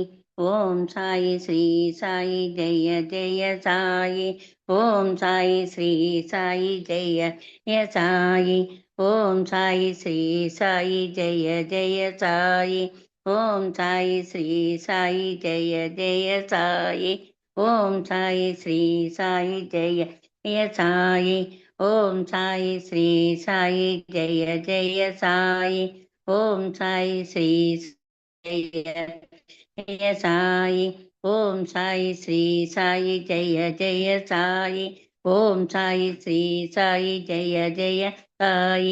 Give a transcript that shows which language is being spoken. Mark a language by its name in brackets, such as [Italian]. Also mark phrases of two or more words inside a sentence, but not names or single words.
[Sanskrit] ఓం సాయి శ్రీ సాయి జయ జయ సాయి ఓం సాయి శ్రీ సాయి జయ జయ సాయి ఓం సాయి శ్రీ సాయి జయ జయ సాయి ఓం సాయి శ్రీ సాయి జయ జయ సాయి ఓం సాయి శ్రీ సాయి జయ జయ సాయి ओम साई श्री साई जय जय साई। ओम साई श्री जय जय साई। ओम साई श्री साई जय जय साई। ओम साई श्री साई जय जय साई।